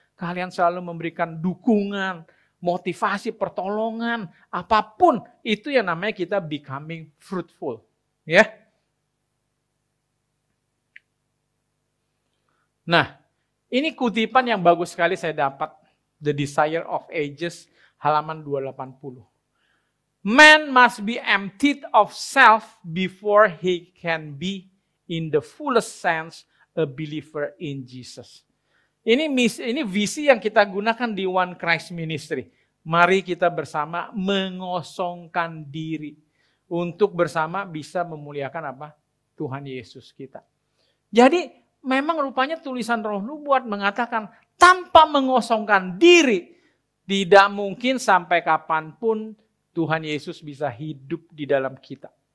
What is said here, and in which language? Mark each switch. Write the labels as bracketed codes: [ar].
[id] Kalian selalu memberikan dukungan, motivasi, pertolongan, apapun. Itu yang namanya kita [en] becoming fruitful. [id] Ya. Nah, ini kutipan yang bagus sekali saya dapat. The Desire of Ages, halaman 280. [en] Man must be emptied of self before he can be in the fullest sense a believer in Jesus. [id] Ini visi yang kita gunakan di One Christ Ministry. Mari kita bersama mengosongkan diri untuk bersama bisa memuliakan apa? Tuhan Yesus kita. Jadi memang rupanya tulisan Roh Nubuat mengatakan tanpa mengosongkan diri tidak mungkin sampai kapanpun Tuhan Yesus bisa hidup di dalam kita.